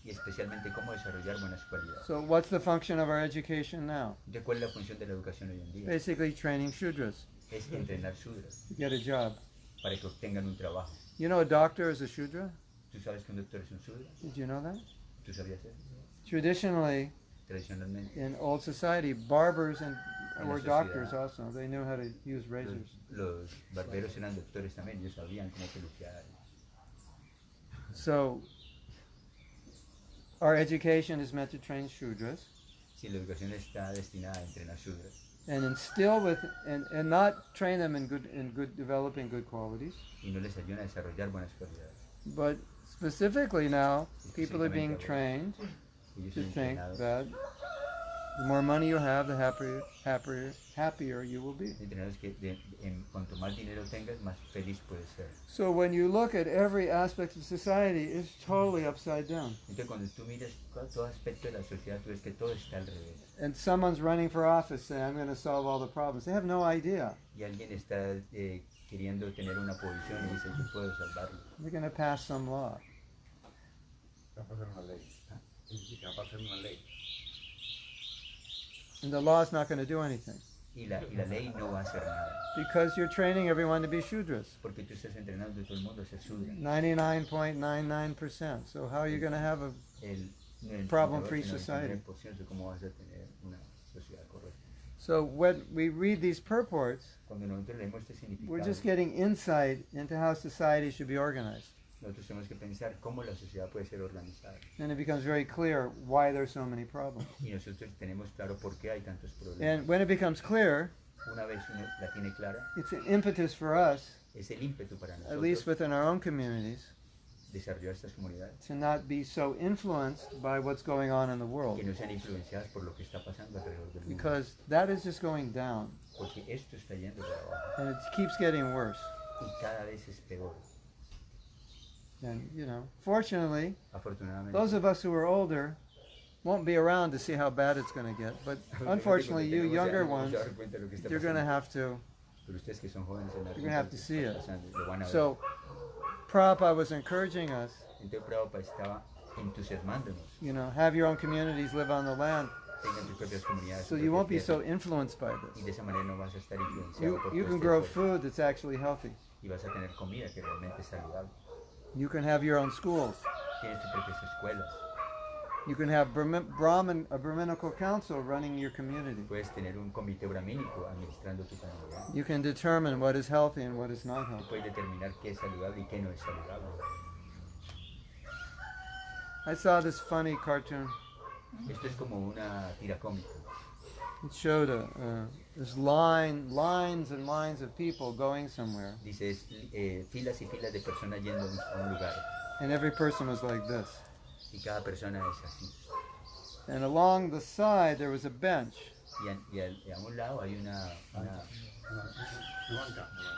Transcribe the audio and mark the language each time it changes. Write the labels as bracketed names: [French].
[Spanish] y especialmente cómo desarrollar buenas cualidades. [English] So what's the function of our education now? [Spanish] Entonces, ¿cuál es la función de la educación hoy en día? [English] Basically training shudras [Spanish] Es entrenar shudras [English] to get a job. [Spanish] para que obtengan un trabajo. [English] You know a doctor is a shudra? [Spanish] ¿Tú sabes que un doctor es un shudra? [English] Did you know that? [Spanish] ¿Tú sabías eso? [English] Traditionally, [Spanish] Tradicionalmente, [English] in old society, barbers and [Spanish] En la [English] were [Spanish] sociedad. [English] doctors also. They knew how to use razors. [Spanish] los barberos eran doctores también, ellos sabían cómo peluquear. [English] So our education is meant to train shudras [Spanish] Si la educación está destinada a entrenar shudras [English] and instill with and not train them in good developing good qualities, [Spanish] y no les ayudan a desarrollar buenas cualidades, [English] but specifically now people are being trained [Spanish] ellos [English] to [Spanish] son [English] think [Spanish] entrenados, [English] that the more money you have, the happier you will be. [Spanish] entrenados que cuanto más dinero tengas, más feliz puedes ser. [English] So when you look at every aspect of society, it's totally upside down. [Spanish] Entonces cuando tú miras todo aspecto de la sociedad, tú ves que todo está al revés. [English] And someone's running for office saying, I'm going to solve all the problems. They have no idea. [Spanish] Y alguien está queriendo tener una posición y dice, yo puedo salvarlo. [English] They're going to pass some law. [Spanish] Va a pasar una ley. Va a pasar una ley. [English] And the law is not going to do anything. [Spanish] Y la ley no va a hacer nada. [English] Because you're training everyone to be shudras. [Spanish] Porque tú estás entrenando a todo el mundo a ser shudra. [English] 99.99%. So how are you going to have a [Spanish] El [English] Problem-free [Spanish] 99% [English] society. [Spanish] ¿Cómo vas a tener una sociedad correcta? [English] So when we read these purports, [Spanish] Cuando nosotros leemos este [English] we're [Spanish] significado, [English] just getting insight into how society should be organized. [Spanish] nosotros tenemos que pensar cómo la sociedad puede ser organizada. [English] And it becomes very clear why there's so many problems. [Spanish] Y nosotros tenemos claro por qué hay tantos problemas. [English] And when it becomes clear, [Spanish] Una vez uno la tiene clara, [English] it's an impetus for us, [Spanish] es el ímpetu para [English] at least within our own communities, [Spanish] desarrollar estas comunidades [English] to not be so influenced by what's going on in the world. [Spanish] que no sean influenciadas por lo que está pasando alrededor del mundo. [English] Because that is just going down. [Spanish] Porque esto está yendo para abajo [English] And it keeps getting worse. [Spanish] y cada vez es peor. [English] And, fortunately, [Spanish] Afortunadamente, [English] those of us who are older won't be around to see how bad it's going to get. But unfortunately, you younger ones, you're going to have to. [Spanish] Pero ustedes que son jóvenes se dan [English] You're gonna have to [Spanish] cuenta [English] see [Spanish] de lo [English] it. [Spanish] que está pasando, lo van a ver. [English] So, Prabhupada was encouraging us, [Spanish] Entonces Prabhupada estaba entusiasmándonos. [English] have your own communities, live on the land, [Spanish] Tengan tus propias comunidades. [English] so [Spanish] su [English] you [Spanish] propia [English] won't be [Spanish] tierra, [English] so influenced by [Spanish] y [English] this. [Spanish] de esa manera no vas a estar influenciado [English] You [Spanish] por [English] you [Spanish] todo [English] can [Spanish] este [English] grow [Spanish] cuerpo, [English] food that's actually healthy. [Spanish] y vas a tener comida que realmente es saludable. [English] You can have your own schools. [Spanish] Tienes tus propias escuelas. [English] You can have a Brahminical council running your community. [Spanish] Puedes tener un comité brahmínico administrando tu comunidad. [English] You can determine what is healthy and what is not [Spanish] Tú [English] healthy. [Spanish] puedes determinar qué es saludable y qué no es saludable. [English] I saw this funny cartoon. [Spanish] Esto es como una tira cómica. [English] It showed this lines and lines of people going somewhere, [Spanish] Dice, filas y filas de personas yendo a un lugar. [English] and every person was like this. [Spanish] Y cada persona es así. [English] And along the side there was a bench, [Spanish] Y a un lado hay una sí, una banca.